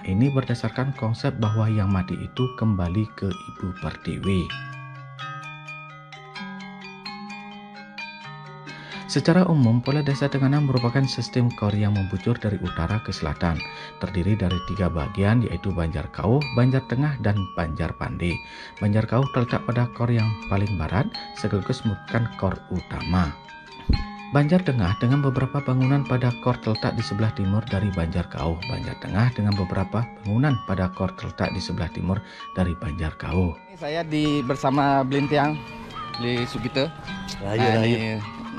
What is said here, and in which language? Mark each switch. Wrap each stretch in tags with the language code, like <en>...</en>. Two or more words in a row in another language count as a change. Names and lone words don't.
<id>Ini berdasarkan konsep bahwa yang mati itu kembali ke Ibu Pertiwi. Secara umum, pola Desa Tenganan merupakan sistem kor yang membujur dari utara ke selatan, terdiri dari 3 bagian, yaitu Banjar Kauh, Banjar Tengah, dan Banjar Pande. Banjar Kauh terletak pada kor yang paling barat, sekaligus merupakan kor utama. Banjar Tengah dengan beberapa bangunan pada kor terletak di sebelah timur dari Banjar Kauh. Banjar Tengah dengan beberapa bangunan pada kor terletak di sebelah timur dari Banjar Kauh. Saya bersama Blintiang, Bli Sugite.</id>